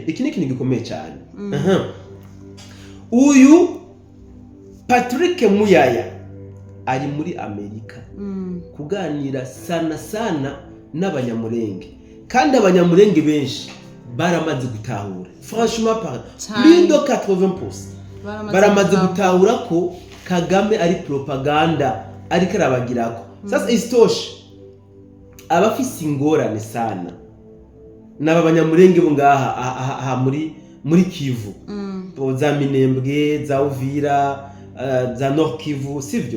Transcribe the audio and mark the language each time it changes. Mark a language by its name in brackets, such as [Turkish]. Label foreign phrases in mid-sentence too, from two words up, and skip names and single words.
[Kinyarwanda] Iki ni ikintu gikomeye cyane. Uyu Patrick Muyaya ari muri Amerika kuganira sana n'abanyamurenge, kandi abanyamurenge benshi baramaze gutahura, [French] franchement plus de 80% [Kinyarwanda] baramaze gutahura ko Kagame ari propaganda ariko arabagirako. [Rundi] Sasa istoshe abafise ingorane sana n'aba banyamurenge bo ngaha muri Kivu, za Minembwe, za Uvira, za Nord Kivu, sivyo?